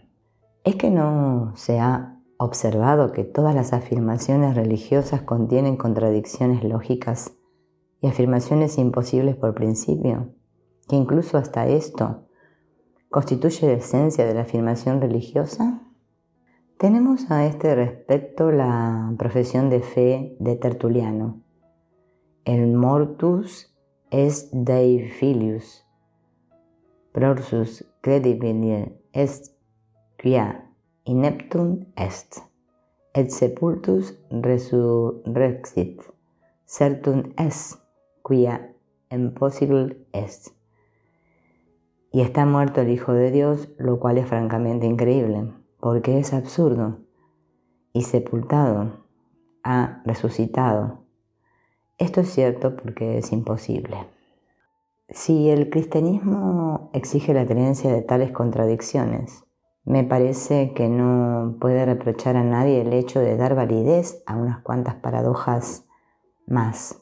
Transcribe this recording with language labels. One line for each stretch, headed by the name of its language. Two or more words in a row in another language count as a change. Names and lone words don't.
Spanish: ¿Es que no se ha observado que todas las afirmaciones religiosas contienen contradicciones lógicas y afirmaciones imposibles por principio? Que incluso hasta esto constituye la esencia de la afirmación religiosa. Tenemos a este respecto la profesión de fe de Tertuliano: el
Latin: mortus est Dei filius, prorsus credibile est quia ineptum est, et sepultus resurrexit, certum est quia impossible est.
Spanish: Y está muerto el Hijo de Dios, lo cual es francamente increíble, porque es absurdo, y sepultado ha resucitado. Esto es cierto porque es imposible. Si el cristianismo exige la creencia de tales contradicciones, me parece que no puede reprochar a nadie el hecho de dar validez a unas cuantas paradojas más.